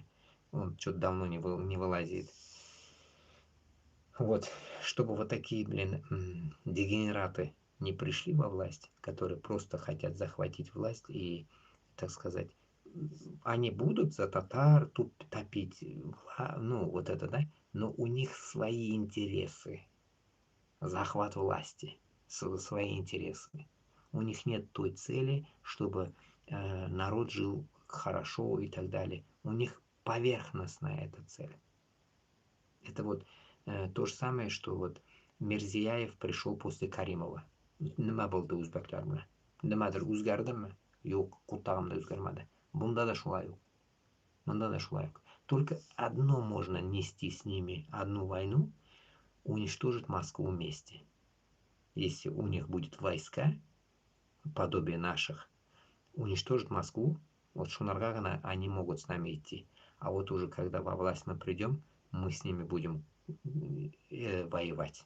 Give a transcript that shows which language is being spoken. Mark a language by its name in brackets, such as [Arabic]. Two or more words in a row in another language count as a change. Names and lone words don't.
[Russian] Он что-то давно не вылазит. Вот, чтобы вот такие, дегенераты не пришли во власть, которые просто хотят захватить власть и, так сказать, они будут за татар тут топить, ну, вот это, да, но у них свои интересы, захват власти, свои интересы. У них нет той цели, чтобы народ жил хорошо и так далее. У них поверхностная эта цель. Это вот то же самое, что вот Мирзияев пришел после Каримова. [Uzbek] Nima bo'ldi o'zbeklar bilan? Nimadir o'zgardimi? Yo'q, qutag'imda o'zgarmadi. Bunda [Tatar] да шулай [Uzbek] yo'q. Bunda [Tatar] да шулай [Uzbek] yo'q. [Russian] Только одно можно нести с ними, одну войну, уничтожить Москву вместе. Если у них будет войска, подобие наших, уничтожить Москву, вот Шунаргагана они могут с нами идти. А вот уже когда во власть мы придем, мы с ними будем воевать.